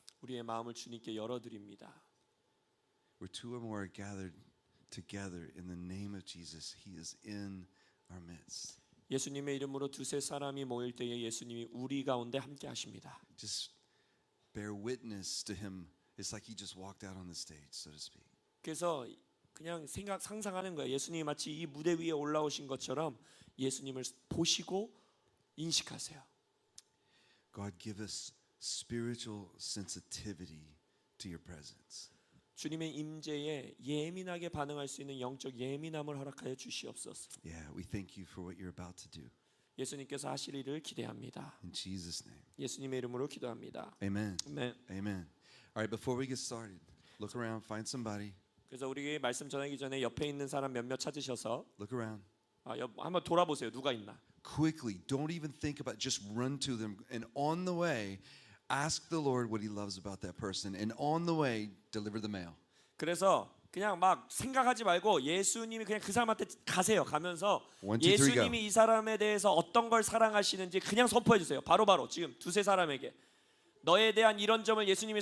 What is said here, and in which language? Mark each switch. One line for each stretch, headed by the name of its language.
Korean: 우리의 마음을 주님께 열어드립니다.
English: Where two or more are gathered together in the name of Jesus, He is in our midst.
Korean: 예수님의 이름으로 두세 사람이 모일 때에 예수님이 우리 가운데 함께 하십니다.
English: Just bear witness to Him. It's like He just walked out on the stage, so to speak.
Korean: 그래서 그냥 상상하는 거예요. 예수님이 마치 이 무대 위에 올라오신 것처럼 예수님을 보시고 인식하세요.
English: God, give us spiritual sensitivity to your presence.
Korean: 주님의 임재에 예민하게 반응할 수 있는 영적 예민함을 허락하여 주시옵소서.
English: Yeah, we thank you for what you're about to do.
Korean: 예수님께서 하실 일을 기대합니다.
English: In Jesus' name.
Korean: 예수님의 이름으로 기도합니다.
English: Amen.
Korean: 아멘.
English: Amen. All right, before we get started, look around, find somebody.
Korean: 그래서 우리 말씀 전하기 전에 옆에 있는 사람 몇몇 찾으셔서
English: Look around.
Korean: 한번 돌아보세요. 누가 있나?
English: Quickly, don't even think about it, just run to them. And on the way, ask the Lord what He loves about that person. And on the way, deliver the mail.
Korean: 그래서 그냥 막 생각하지 말고 예수님이 그냥 그 사람한테 가세요. 가면서
English: 1, 2, 3,
Korean: 예수님이 이 사람에 대해서 어떤 걸 사랑하시는지 그냥 선포해 주세요. 바로바로 지금 두세 사람에게 너에 대한 이런 점을 예수님이